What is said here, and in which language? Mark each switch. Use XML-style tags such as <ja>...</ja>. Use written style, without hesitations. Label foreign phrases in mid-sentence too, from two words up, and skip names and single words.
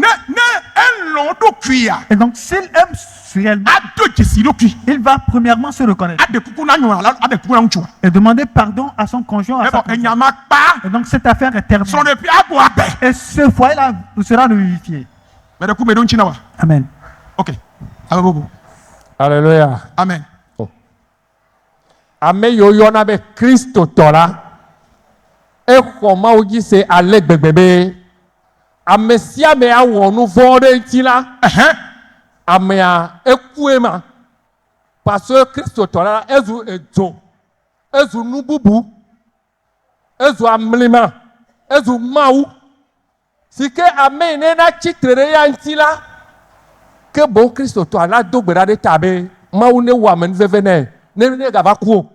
<fr>Et donc s'il aime réellement, il va premièrement se reconnaître et demander pardon à son conjoint. Et donc cette affaire est terminée. Et ce foyer-là sera revivifié. Amen. Ok. Alléluia. Amen.</fr> <ee>Ame yoyo na be Kristo tɔla exɔ Mawu dzi se ale gbegbe be ame sia ame awɔ nu vɔ ɖe ŋuti la amea ekue ma</ee> <fr>parce que</fr> <ee>Kristo tɔla ezu edzo ezu nu bubu ezu amlima ezu Mawu si ke ame ne na tsitre ɖe ya ŋuti la ke boŋ Kristo tɔla do gbe ɖa ɖe ta be Mawu ne wɔ ame nuveve nɛ ne gava ku o.</ee>